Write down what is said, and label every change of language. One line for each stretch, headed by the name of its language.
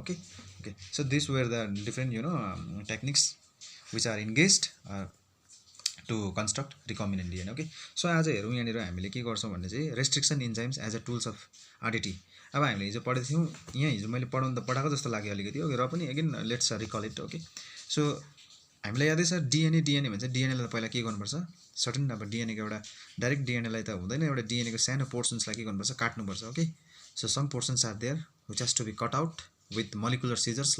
English: Okay okay, so this where the different techniques which are engaged to construct recombinant DNA.
Nepali: Okay, so आज हेरौँ यहाँनिर हामीले के गर्छौँ भन्ने चाहिँ
English: Restriction enzymes as a tools of RDT.
Nepali: अब हामीले हिजो पढेको थियौँ, यहाँ हिजो मैले पढाएको जस्तो लाग्यो अलिकति. ओके, र पनि
English: Again let's recall it.
Nepali: Okay, so हामीलाई यादै छ डिएनए भन्छ. डिएनएलाई पहिला के गर्नुपर्छ, सर्टन अब डिएनएको एउटा डाइरेक्ट डिएनएलाई त हुँदैन, एउटा डिएनएको सानो पोर्सन्सलाई के गर्नुपर्छ, काट्नुपर्छ.
English: Okay, so some portions are there which has to be cut out with molecular scissors.